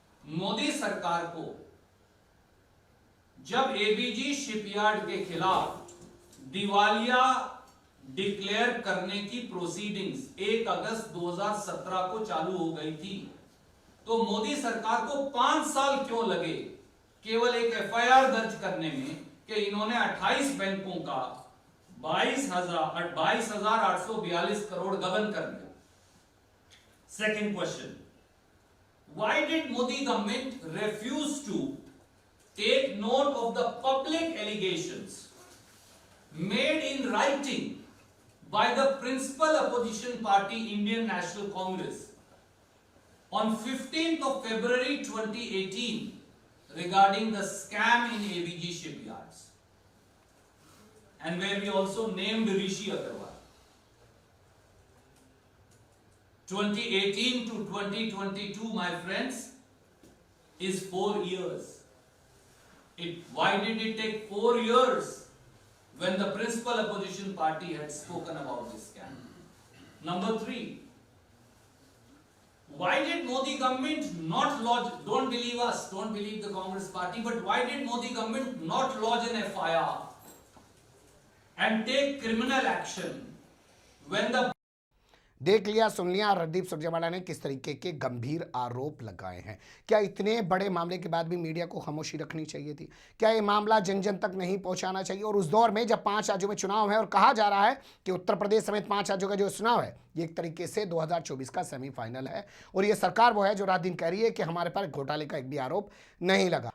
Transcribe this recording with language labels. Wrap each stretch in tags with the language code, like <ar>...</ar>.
<hi>मोदी सरकार को जब एबीजी शिपयार्ड के खिलाफ दिवालिया डिक्लेयर करने की प्रोसीडिंग्स 1 अगस्त 2017 को चालू हो गई थी, तो मोदी सरकार को 5 साल क्यों लगे केवल एक एफआईआर दर्ज करने में कि इन्होंने 28 बैंकों का 22,842 करोड़ गबन कर दिया।</hi> <en>Second question, why did Modi government refuse to take note of the public allegations made in writing by the principal opposition party Indian National Congress on 15th of February 2018 regarding the scam in ABG shipyards, and where we also named Rishi Agarwal. 2018 to 2022, my friends, is 4 years. Why did it take 4 years when the principal opposition party had spoken about this scam? Number 3, why did Modi government not lodge, don't believe us, don't believe the Congress party, but why did Modi government not lodge an FIR and take criminal action when the</en> <hi>देख लिया, सुन लिया, रणदीप सुरजेवाला ने किस तरीके के गंभीर आरोप लगाए हैं। क्या इतने बड़े मामले के बाद भी मीडिया को खामोशी रखनी चाहिए थी? क्या ये मामला जन जन तक नहीं पहुंचाना चाहिए? और उस दौर में जब 5 राज्यों में चुनाव है और कहा जा रहा है कि उत्तर प्रदेश समेत 5 राज्यों का जो चुनाव है ये एक तरीके से 2024 का सेमीफाइनल है, और ये सरकार वो है जो रात दिन कह रही है कि हमारे पर घोटाले का एक भी आरोप नहीं लगा।</hi>